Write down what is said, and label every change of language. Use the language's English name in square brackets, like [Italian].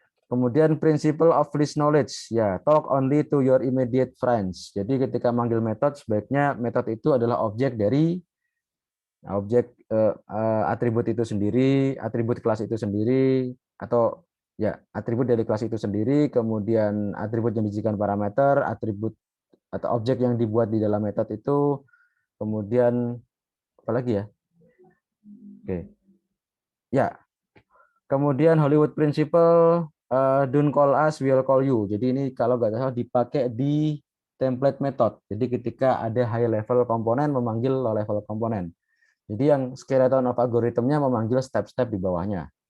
[Indonesian] Kemudian [English] principle of least knowledge, ya, talk only to your immediate friends. [Indonesian] Jadi ketika manggil method, sebaiknya method itu adalah objek dari objek atribut itu sendiri, atribut kelas itu sendiri, atau ya atribut dari kelas itu sendiri, kemudian atribut yang dijadikan parameter, atribut atau objek yang dibuat di dalam method itu, kemudian apa lagi ya? Oke, ya. Kemudian [English] Hollywood Principle, don't call us, we'll call you. [Indonesian] Jadi ini kalau nggak salah dipakai di template method. Jadi ketika ada high level komponen memanggil low level komponen. Jadi yang skeleton of algoritmnya memanggil step-step di bawahnya.